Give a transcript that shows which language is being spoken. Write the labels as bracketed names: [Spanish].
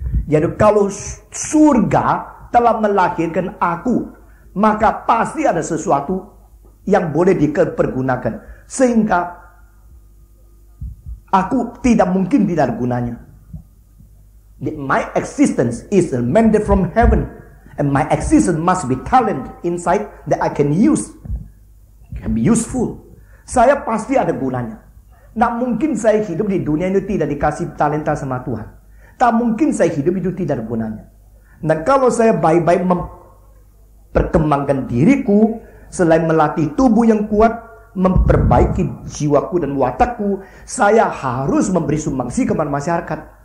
[Indonesian] Jadi kalau surga telah melahirkan aku, maka pasti ada sesuatu yang boleh dipergunakan. Sehingga aku tidak mungkin tidak ada gunanya. [English] My existence is a mandate from heaven. And my existence must be talent inside that I can use. Can be useful. [Indonesian] Saya pasti ada gunanya. Tidak mungkin saya hidup di dunia ini tidak dikasih talenta sama Tuhan. Tak mungkin saya hidup itu tidak ada gunanya. Dan kalau saya baik-baik memperkembangkan diriku, selain melatih tubuh yang kuat, memperbaiki jiwaku dan watakku, saya harus memberi sumbangsi kepada masyarakat.